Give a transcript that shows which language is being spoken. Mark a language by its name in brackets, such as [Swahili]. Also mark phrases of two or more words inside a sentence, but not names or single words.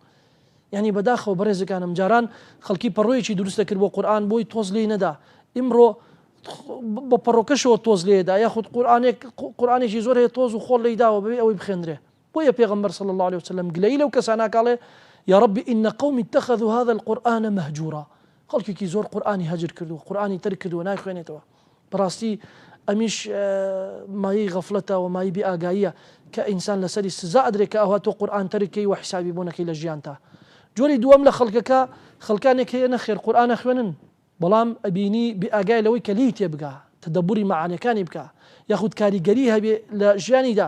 [Central Kurdish] یعنی بەداخەوە بەڕێزەکانم جاران خەڵکی پەڕۆیەکی دروست دەکرد بۆ قورئان بۆی تۆز لێی نەدا، ئیمڕۆ بە پەڕۆکەشەوە تۆز لێدا یاخود قورئانێکی زۆر هەیە تۆز و خۆڵ لێداوە بەبێ ئەوەی بخێنرێ. بۆیە پێغەمبەر [Arabic] صلی الله عليه وسلم [Central Kurdish] گلەی لەو کەسانە کاڵێ [Arabic] یا ربی إن قومی اتخذوا هذا القرآن مهجورا، [Central Kurdish] خەڵکێکی زۆر قورئانی هەجر کردو، قورئانی تەرک کردووە نایخوێنێتەوە. بەڕاستی ئەمیش مایەی غەفڵەتە و مایەی بێ ئاگاییە کە ئینسان لەسەری سزا ئەدرێت کە ئەوها تۆ قورئان تەرکەی و حیسابی بۆ نەکەی لە ژیانتا. جۆری دووەم لە خەڵکەکە خەڵکانێک هەیە نەخێر قورئان نەخوێنن، بەڵام ئەبینی بێ ئاگای لەوەی کە لی تێبگا، تەدەبوری مەعانیەکانی بکە یاخود کاریگەری هەبێ لە ژیانیدا.